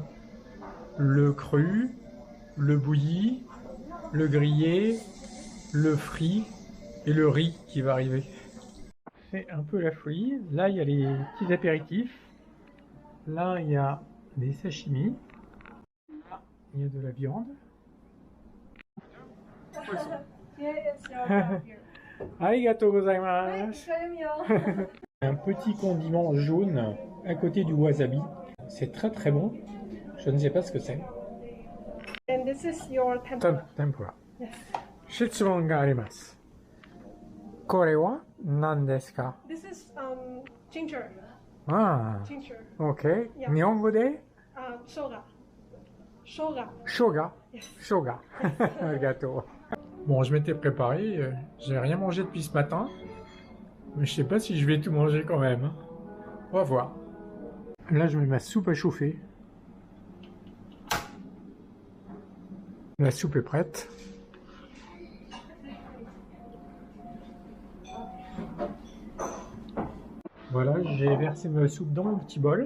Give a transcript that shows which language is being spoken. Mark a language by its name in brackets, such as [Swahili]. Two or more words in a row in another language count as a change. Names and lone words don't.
[French] Le cru, le bouilli, le grillé, le frit et le riz qui va arriver. C'est un peu la folie. Là, il y a les petits apéritifs. Là, il y a des sashimi. Là, il y a de la viande. [Japanese] ありがとうございます. [French] Un petit condiment jaune à côté du wasabi. C'est très très bon. Je ne sais pas ce que c'est. [English] And this is your tempura. Tempura. Yes. [Japanese] 質問があります。これは何ですか？ [English] This is ginger. ああ、 Ginger. OK。 Yeah. [Japanese] 日本語で Shoga. Shoga. 生姜 [English] Yes. [Japanese] 生姜。ありがとう。 [French] Bon, je m'étais préparé. J'ai rien mangé depuis ce matin. Mais je sais pas si je vais tout manger quand même. On va voir. Là, je mets ma soupe à chauffer. La soupe est prête. Voilà, j'ai versé ma soupe dans mon petit bol.